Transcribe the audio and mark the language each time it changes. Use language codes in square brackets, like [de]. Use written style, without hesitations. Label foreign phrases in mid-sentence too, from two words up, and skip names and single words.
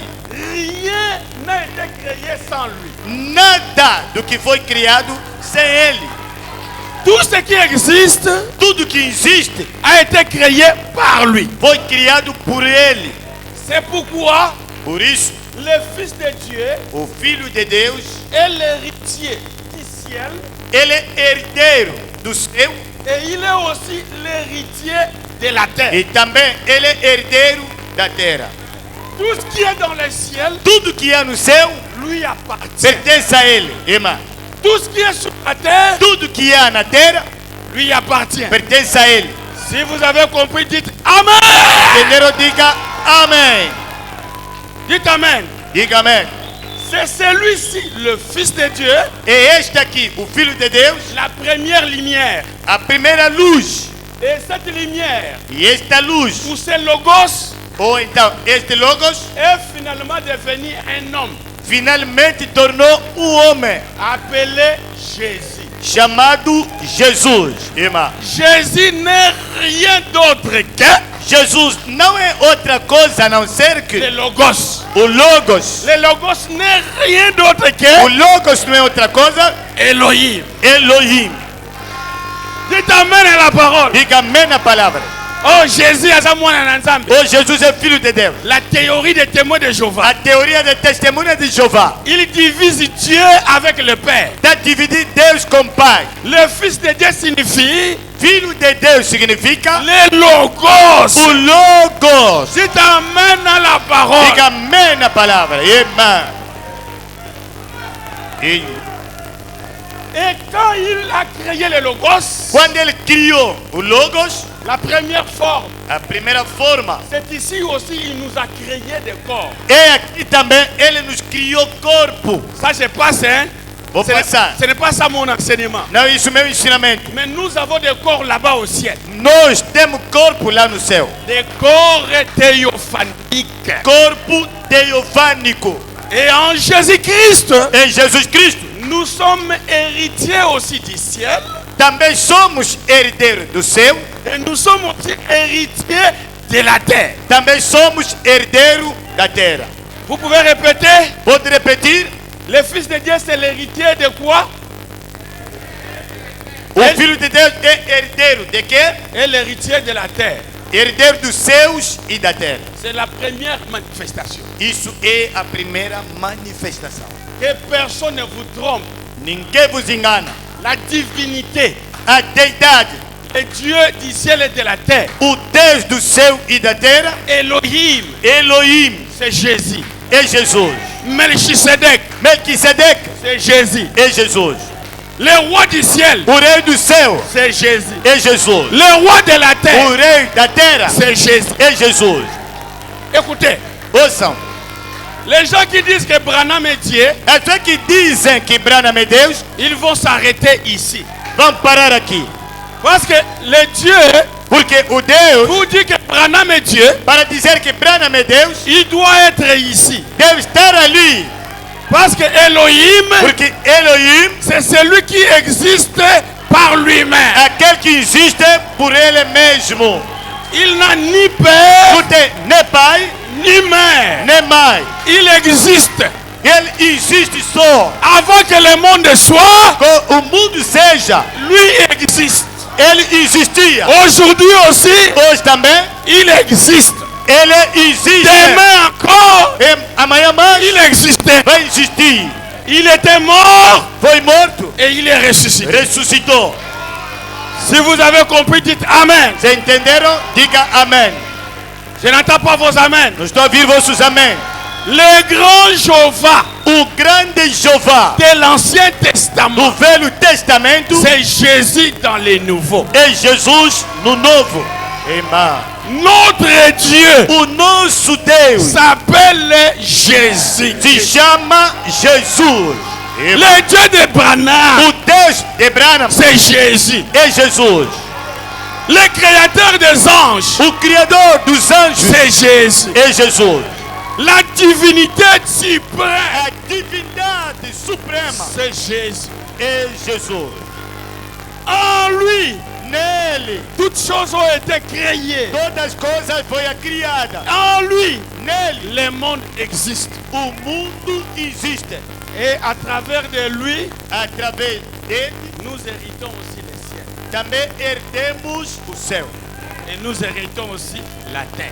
[fr] Rien n'a été créé sans lui. [pt] Nada do que foi criado sem ele. [fr] Tout ce qui existe [pt] Tudo que existe [fr] a été créé par lui. [pt] foi criado por ele. [fr] C'est pourquoi [pt] Por isso, [fr] le Fils de Dieu [pt] o Filho de Deus, [fr] est l'héritier du ciel [pt] ele é herdeiro do céu [fr] et il est aussi l'héritier de la terre. [pt] e também ele é herdeiro da terra. [fr] Tout ce qui est dans le ciel [pt] Tudo que há no céu [fr] lui appartient. [pt] pertence a ele, irmã. [fr] Tout ce qui est sur la terre [pt] Tudo que há na terra [fr] lui appartient. [pt] pertence a ele. [fr] Si vous avez compris, dites Amen. [pt] Entenderam? Diga amém. [fr] Dites Amen. [pt] Diga amém. [fr] C'est celui-ci, le Fils de Dieu, [pt] É este aqui, o Filho de Deus, [fr] la première lumière. [pt] a primeira luz. [fr] Et cette lumière, [pt] E esta luz, [fr] ou ce logos, [pt] ou então este Logos, [fr] est finalement devenu un homme [pt] finalmente tornou o homem [fr] appelé Jésus. [pt] chamado Jesus, irmã. [fr] Jésus n'est rien d'autre que [pt] Jesus não é outra coisa a não ser [fr] le [pt] que [fr] logos. [pt] o Logos. [fr] Le logos n'est rien d'autre [pt] O [fr] que [pt] Logos não é outra coisa, [fr] Elohim. [pt] Elohim. [fr] Dites Amen à la parole. [pt] Diga amém na palavra. [fr] Oh Jésus, à mon ensemble. [pt] O Jesus é Filho de Deus. [fr] La théorie des témoins de Jéhovah. [pt] A teoria da testemunha de Jeová [fr] Il divise Dieu avec le Père. [pt] está dividir Deus com Pai. [fr] Le Fils de Dieu signifie [pt] Filho de Deus significa [fr] le logos. [pt] o Logos. [fr] Dites Amen à la parole. [pt] Diga amém na palavra, irmã. E [fr] Et quand il a créé le logos, [pt] quando ele criou o Logos, [fr] la première forme, [pt] a primeira forma, [fr] c'est ici aussi il nous a créé des corps. [pt] é aqui também ele nos criou corpo. [fr] Ça je passe, hein? [pt] Vou passar. [fr] Ce n'est pas ça mon enseignement. [pt] Não é isso meu ensinamento. [fr] Mais nous avons des corps là-bas au ciel. [pt] Nós temos corpo lá no céu. [fr] Des corps théophaniques. [pt] Corpo teofânico. [fr] Et en Jésus-Christ, [pt] Em Jesus Cristo, [fr] Nous sommes héritiers aussi du ciel. [pt] Também somos herdeiros do céu. [fr] Et nous sommes aussi héritiers de la terre. [pt] Também somos herdeiros da terra. [fr] Vous pouvez répéter? [pt] Pode repetir? [fr] Le Fils de Dieu, c'est l'héritier de quoi? [pt] O Filho de Deus é herdeiro de quê? [fr] Et l'héritier de la terre. [pt] Herdeiro dos céus e da terra. [fr] C'est la première manifestation. [pt] Isso é a primeira manifestação. [fr] Que personne ne vous trompe. [pt] Ninguém vos engana. [fr] La divinité, [pt] A deidade, [fr] le Dieu du ciel et de la terre, [pt] o Deus do céu e da terra, [fr] Elohim, [pt] Elohim, [fr] c'est Jésus. [pt] é Jesus. [fr] Melchisedec, [pt] Melquisedeque, [fr] c'est Jésus. [pt] é Jesus. [fr] Le roi du ciel, [pt] O rei do céu, [fr] c'est Jésus. [pt] é Jesus. [fr] Le roi de la [pt] O [fr] terre, [pt] rei da terra, [fr] c'est Jésus. [pt] é Jesus. [fr] Écoutez, [pt] Ouçam, [fr] les gens qui disent que Branham est Dieu, [pt] as pessoas que dizem que Branham é Deus, [fr] ils vont s'arrêter ici. [pt] vão parar aqui. [fr] Parce que le Dieu, [pt] Porque o Deus, [fr] pour dire que Branham est Dieu, [pt] para dizer que Branham é Deus, [fr] il doit être ici. [pt] deve estar ali. [fr] Parce que Elohim, [pt] Porque Elohim, [fr] c'est celui qui existe par lui-même. [pt] aquele que existe por ele mesmo. [fr] Il n'a ni père, [pt] Não tem nem pai, [fr] ni mère. [pt] nem mãe. [fr] Il existe. [pt] Ele existe só. [fr] Avant que le monde soit, [pt] Com o mundo seja, [fr] lui existe. [pt] ele existia. [fr] Aujourd'hui aussi, [pt] Hoje também, [fr] il existe. [pt] ele existe. [fr] Demain encore, [pt] E amanhã mais, [fr] il existait. [pt] vai existir. [fr] Il était mort [pt] Foi morto, [fr] et il est ressuscité. [pt] ressuscitou. [fr] Si vous avez compris, dites Amen. [pt] Vocês entenderam? Diga amém. [fr] Je n'entends pas vos Amen. [pt] Não estou a ouvir vossos amém. [fr] Le grand Jéhovah [pt] O grande Jeová [fr] de l'Ancien [pt] do [fr] Testament, [pt] Velho Testamento [fr] c'est Jésus dans les nouveaux. [pt] é Jesus no Novo. Amém. [fr] Notre Dieu [pt] O nosso Deus [fr] s'appelle Jésus. [pt] se chama Jesus. [fr] Le Dieu de Branham, [pt] O Deus de Branham [fr] c'est Jésus. [pt] é Jesus. [fr] Le créateur des anges, [pt] O Criador dos anjos [fr] c'est Jésus. [pt] é Jesus. [fr] La divinité suprême, [pt] A divindade suprema [fr] c'est Jésus. [pt] é Jesus. [fr] En lui, [pt] Nele [fr] toutes choses ont été créées. [pt] todas as coisas foram criadas. [fr] En lui, [pt] Nele [fr] le monde existe. [pt] o mundo existe. [fr] Et à travers de lui, [pt] Através dele [fr] nous héritons aussi le ciel. [pt] também herdemos o céu. [fr] Et nous héritons aussi la terre.